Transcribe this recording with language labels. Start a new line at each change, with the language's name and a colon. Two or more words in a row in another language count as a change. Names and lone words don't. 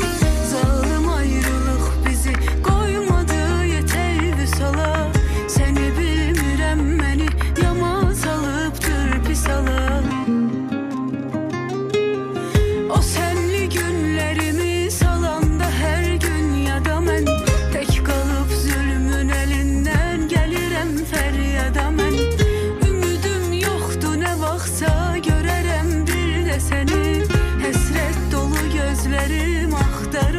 Azerbaijani: Zalım ayrılıq bizi qoymadı yetək vüsala. Səni bilmirəm məni yaman salıbdır pis alıb.
Turkish: O senli günlerimi salanda her gün yada mən. Tek kalıp zulmün elinden gelirem feryada mən.
Azerbaijani: Ümidim yoktu ne vaxtsa görərəm bir de seni. Həsrət dolu gözlerim axtar.